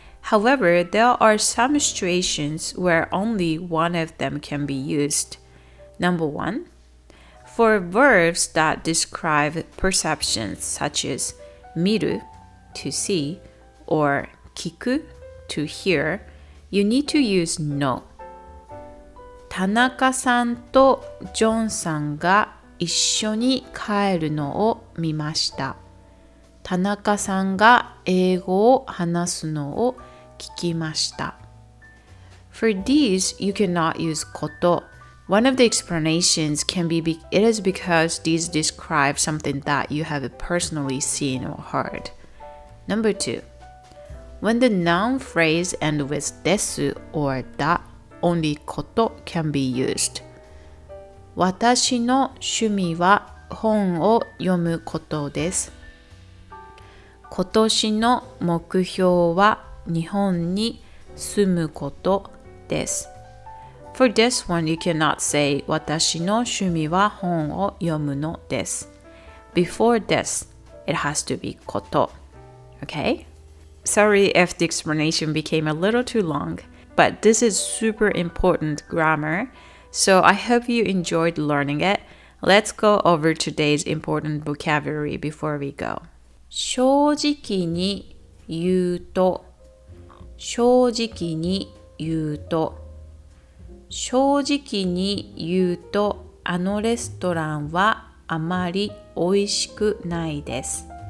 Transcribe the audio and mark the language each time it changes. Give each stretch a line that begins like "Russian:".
English: However, there are some situations where only one of them can be used. Number one, for verbs that describe perceptions such as 見る to see or 聞く to hear, you need to use の。
Japanese: 田中さんとジョンさんが一緒に帰るのを見ました。田中さんが英語を話すのを聞きました。
English: For these, you cannot use こと。 One of the explanations can be it is because these describe something that you have personally seen or heard. Number two, when the noun phrase ends with です or だ, only こと can be used.
Japanese: 私の趣味は本を読むことです。今年の目標は日本に住むことです。
English: For this one, you cannot say
Japanese: 私の趣味は本を読むのです。
English: Before this, it has to be こと。 Okay? Sorry if the explanation became a little too long, but this is super important grammar, so I hope you enjoyed learning it. Let's go over today's important vocabulary before we go.
Japanese: 正直に言うと、正直に言うと、正直に言うと、あのレストランはあまり美味しくないです。